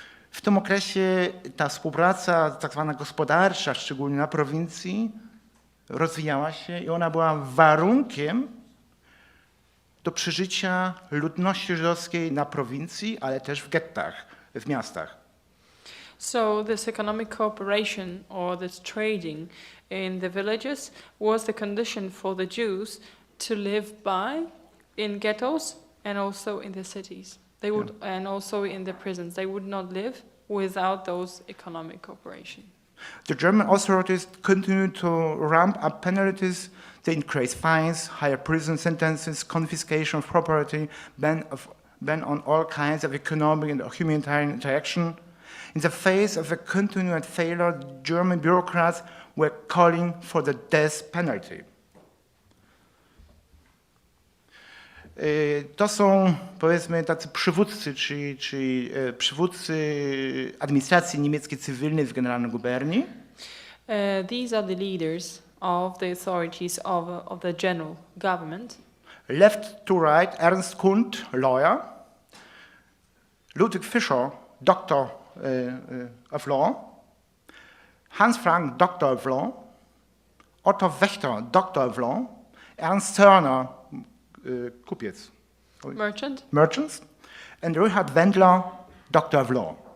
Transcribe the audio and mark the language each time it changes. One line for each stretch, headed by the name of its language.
Polish: W tym okresie ta współpraca tak zwana gospodarcza, szczególnie na prowincji, rozwijała się i ona była warunkiem do przeżycia ludności żydowskiej na prowincji, ale też w gettach, w miastach.
English: So this economic cooperation or this trading in the villages was the condition for the Jews to live by in ghettos and also in the cities. They would, and also in the prisons. They would not live without those economic cooperation. The German authorities continued to ramp up penalties. They increased fines, higher prison sentences, confiscation of property, ban on all kinds of economic and humanitarian interaction. In the face of a continued failure, German bureaucrats were calling for the death penalty.
Polish: To są, powiedzmy, tacy przywódcy, czyli przywódcy administracji niemieckiej cywilnej w Generalnej Guberni.
English: These are the leaders of the authorities of the general government. Left to right, Ernst Kund, lawyer, Ludwig Fischer, doctor of law, Hans Frank, doctor of law, Otto Wächter, doctor of law, Ernst Zörner, kupiec, merchants, and Richard Wendler, doctor of law.